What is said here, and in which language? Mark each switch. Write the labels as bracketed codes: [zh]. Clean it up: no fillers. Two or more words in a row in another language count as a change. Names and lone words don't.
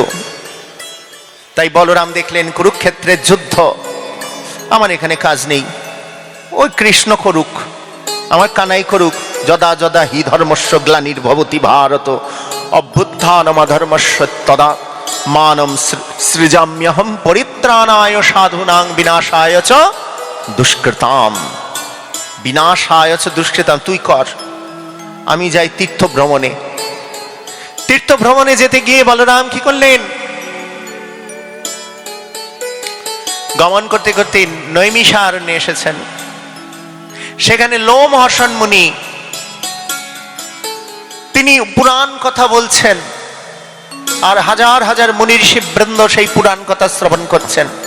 [bn] তাই বলরাম দেখলেন কুরুক্ষেত্রের যুদ্ধ, আমার এখানে কাজ নেই, ওই কৃষ্ণ করুক, আমার কানাই করুক। [sa] যদা যদা হি ধর্মস্য গ্লানির্ভবতি ভারত অভ্যুত্থানমধর্মস্য তদা মানম সৃজাম্যহম পরিত্রাণায় সাধুনাং বিনাশায় চ দুষ্কৃতাম। বিনাশায় চ দুষ্কৃতাম, [bn] তুই কর, আমি যাই তীর্থ ভ্রমণে। তীর্থ ভ্রমণে যেতে গিয়ে বলরাম কি করলেন? গমন করতে করতে নৈমিষারণ্যে এসেছেন। সেখানে লোমহর্ষণ মুনি, তিনি পুরাণ কথা বলছেন, আর হাজার হাজার মুনি ঋষি বৃন্দ সেই পুরাণ কথা শ্রবণ করছেন।